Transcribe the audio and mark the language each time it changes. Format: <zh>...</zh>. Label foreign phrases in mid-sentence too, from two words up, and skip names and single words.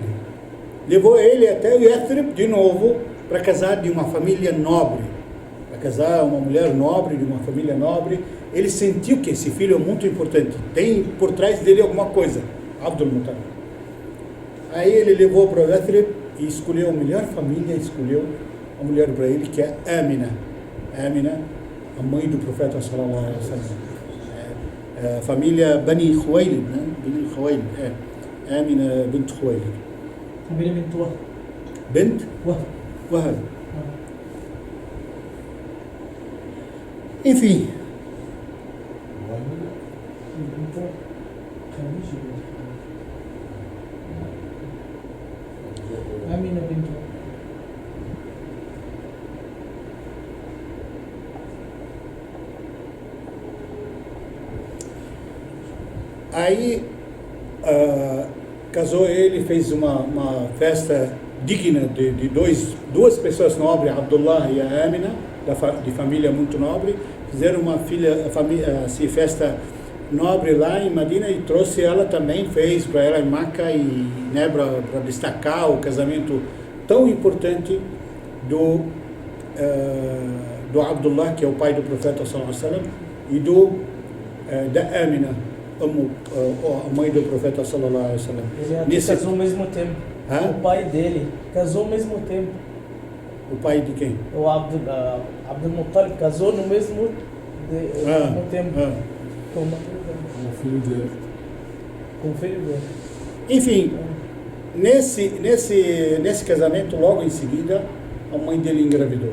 <pt>Levou ele até o Yathrib de novo para casar de uma família nobre, para casar uma mulher nobre, de uma família nobre. Ele sentiu que esse filho é muito importante, tem por trás dele alguma coisa, Abdul Muttalib. Aí ele levou para o Yathrib e escolheu a melhor família, escolheu a mulher para ele, que é Amina. Amina, a mãe do profeta</pt> <ar>صلى الله عليه وسلم.</ar> <pt>Família Bani Khuwaylid, né? Bani Khuwaylid, Amina bint Khuwaylid. família bint Wahb. Bint Wahb. Wahab. Enfim, bint Wahb. Amina bint Wahb. aí casou ele, fez uma festa digna de duas pessoas nobres, Abdullah e a Amina, de família muito nobre. Fizeram uma festa nobre lá em Medina e trouxe ela também, fez para ela em Meca, e né, para destacar o casamento tão importante do Abdullah, que é o pai do profeta</pt> <ar>صلى الله عليه وسلم,</ar> <pt>e da Amina, a mãe do profeta</pt> <ar>صلى الله عليه وسلم.</ar> <pt>Ele casou ao mesmo tempo. Hã? O pai dele casou ao mesmo tempo. O pai de quem? O Abdul Muttalib casou no mesmo tempo com o filho dele. o filho dele. Enfim, nesse casamento, logo em seguida, a mãe dele engravidou.</pt>